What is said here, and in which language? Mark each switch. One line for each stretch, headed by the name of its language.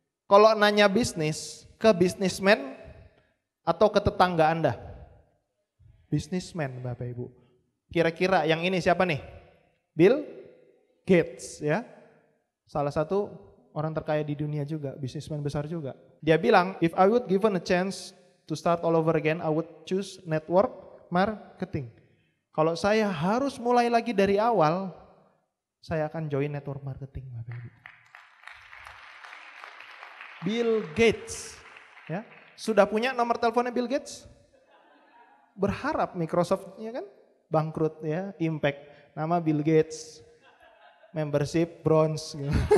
Indonesian: Kalau nanya bisnis ke bisnismen atau ke tetangga Anda? Bisnismen Bapak Ibu. Kira-kira yang ini siapa nih? Bill Gates ya. Salah satu orang terkaya di dunia juga, bisnismen besar juga. Dia bilang,
English: if I would given a chance to start all over again, I would choose network marketing.
Indonesian: Kalau saya harus mulai lagi dari awal, saya akan join network marketing Bapak Ibu. Bill Gates, ya, sudah punya nomor teleponnya Bill Gates? Berharap Microsoft ya kan bangkrut ya, Impact, nama Bill Gates, membership bronze, gitu.